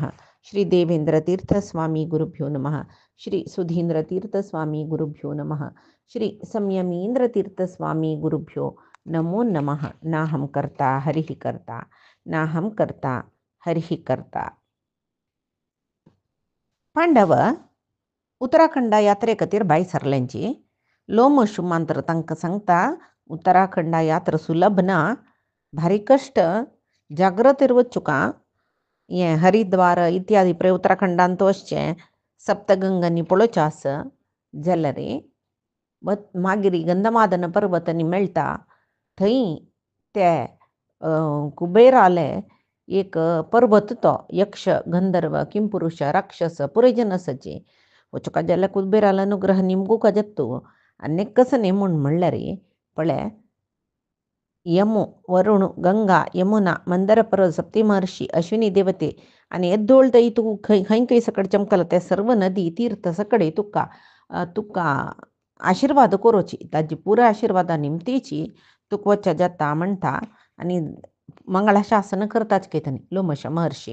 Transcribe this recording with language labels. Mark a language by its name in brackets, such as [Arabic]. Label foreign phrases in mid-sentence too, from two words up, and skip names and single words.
[Sanskrit] श्री देवेन्द्रतीर्थस्वामी गुरुभ्यो नमः। श्री सुधीन्द्रतीर्थस्वामी गुरुभ्यो नमः। श्री संयमीन्द्रतीर्थस्वामी गुरुभ्यो नमो नमः। नाहं कर्ता हरिः कर्ता नाहं कर्ता हरिः कर्ता. [Konkani] पांडव उत्तराखंड यात्रे खातीर भायर सरल्यांची. लोम शुमांतर तांकां सांगता उत्तराखंड यात्रा सुलभ ना, भारी कश्ट, जागृतेर वचुका. हें हरिद्वार इत्यादी पळय उत्तराखंडांत वचचें, सप्तगंगांनी पळोवचें आसा जाल्यार मागीर गंधमादन पर्वतांनी मेळटा. थंय ते कुबेराले एक पर्वत तो यक्ष गंधर्व किंपुरुष राक्षस पुरे जन आसाचे वचुका जाल्यार कुबेराला अनुग्रह निमगूका जत्तू आनी कसने म्हूण म्हणल्यार पळय यमु वरुण गंगा यमुना मंदर पर्वत सप्ती महर्षी अश्विनी देवते आनी येद्दोळ थंय तूं खंय खंय सकड चमकला ते सर्व नदी तीर्थ सकडे तुका आशिर्वाद करोची, ताजी पुरा आशिर्वादा निमतीची तुका वच्चा जाता म्हणटा. आनी मंगळाशासन करताच घेतनी लोमश महर्षी.